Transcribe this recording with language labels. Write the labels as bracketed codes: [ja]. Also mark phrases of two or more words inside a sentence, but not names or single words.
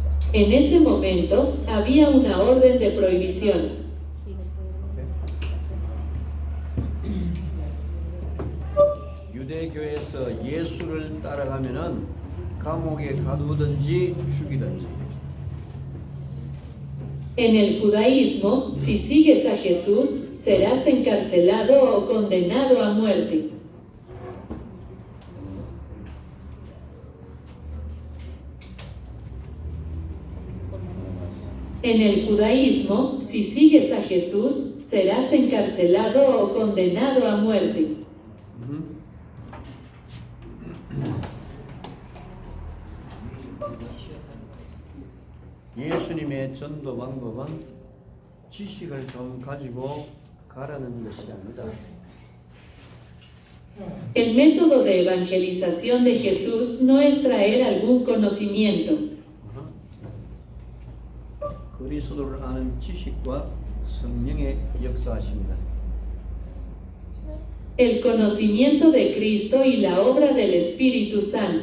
[es] En ese momento, había una orden de prohibición. [ko] 유대교에서 예수를 따라가면은 감옥에 가두든지 죽이든지. [es] En el judaísmo, si sigues a Jesús, serás encarcelado o condenado a muerte. En el judaísmo, si sigues a Jesús, serás encarcelado o condenado a muerte. [ko] 예수님의 전도 방법은 지식을 좀 가지고 가라는 것이 아니다. [es] El método de evangelización de Jesús no es traer algún conocimiento. [ko] 그리스도를 아는 지식과 성령의 역사하십니다. [es] El conocimiento de Cristo y la obra del Espíritu Santo.